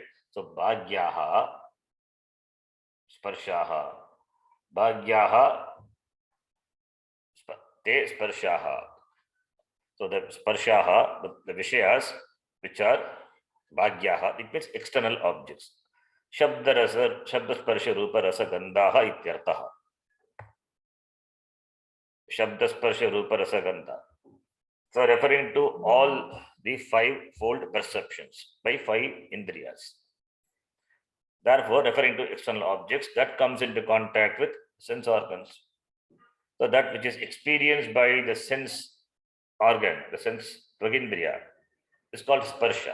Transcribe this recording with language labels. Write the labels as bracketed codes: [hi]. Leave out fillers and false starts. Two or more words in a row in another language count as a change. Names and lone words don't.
[sa] So Bhagyaha, Sparshaha, Bhagyaha, Te Sparshaha. [en] So the Sparshaha, the Vishayas, which are Bhagyaha, it means external objects. [sa] Shabdasparsha Rupa Rasa Gandhaha ityartaha. Shabdasparsha Rupa Rasa Gandha. [en] So referring to all the five-fold perceptions by five Indriyas. Therefore, referring to external objects that comes into contact with sense organs. So that which is experienced by the sense organ, the sense Pragindriya, is called Sparsha.